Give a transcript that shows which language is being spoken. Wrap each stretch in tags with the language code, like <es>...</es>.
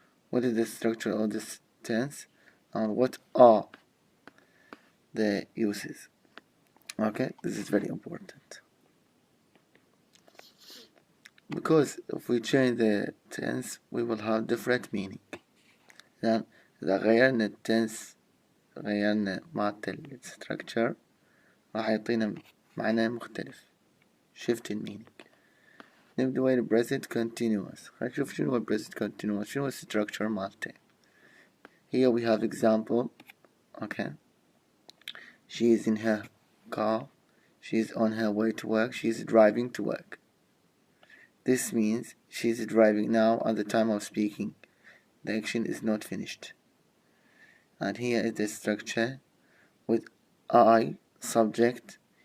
<en>What is the structure of this tense and what are the uses? Okay, this is very important, because if we change the tense we will have different meaning.</en> <ar>يعني إذا غيرنا التنس، غيرنا مالت الستركتشر، راح يعطينا معنى مختلف.</ar> <en>shift in meaning.</en> <ar>نبدأ وين present continuous. خلينا نشوف شنو هو present continuous، شنو هو structure مالته.</ar> <en>Here we have example. Okay, she is in her car, she is on her way to work, she is driving to work. This means she is driving now at the time of speaking. The action is not finished. And here is the structure with I subject.</en>